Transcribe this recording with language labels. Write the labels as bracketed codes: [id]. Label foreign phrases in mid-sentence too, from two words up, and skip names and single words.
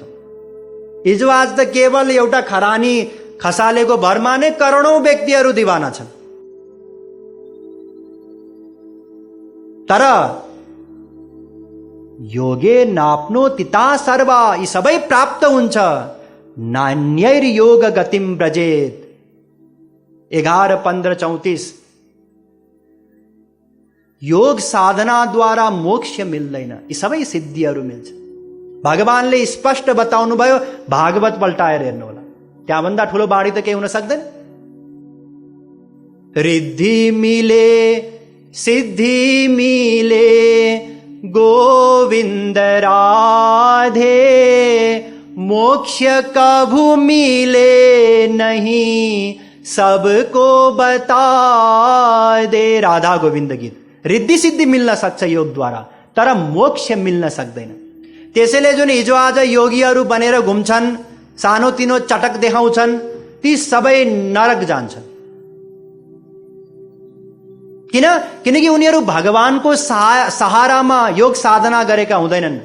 [ne] हिजो आज त केवल एउटा खरानी खसालेको भरमा नै करोडौं व्यक्तिहरू दिवाना छन्। तर [sa] योगे नाप्नो तिता सर्वा, [ne] यी सबै प्राप्त हुन्छ। [sa] नान्यैर योग गतिम ब्रजेत। [ne] 11, 15, 34। योग साधना द्वारा मोक्ष मिल्दैन, यी सबै सिद्धिहरू मिल्छ। भगवानले स्पष्ट बताउनु भयो, भागवत पल्टाएर हेर्नु होला, त्यहाँभन्दा ठुलो बाणी त केही हुन सक्दैन। [hi] रिद्धि मिले सिद्धि मिले गोविंद राधे, मोक्ष कभू मिले नहीं सबको बता दे। राधा गोविंद गीत। [ne] रिद्धि सिद्धि मिल्न सक्छ योग द्वारा, तर मोक्ष मिल्न सक्दैन। त्यसैले जुन हिजो आज योगीहरू बनेर घुम्छन्, सानोतिनो चटक देखाउँछन्, ती सबै नरक जान्छन्। किनकि उनीहरू भगवानको सहारामा योग साधना गरेका हुँदैनन्।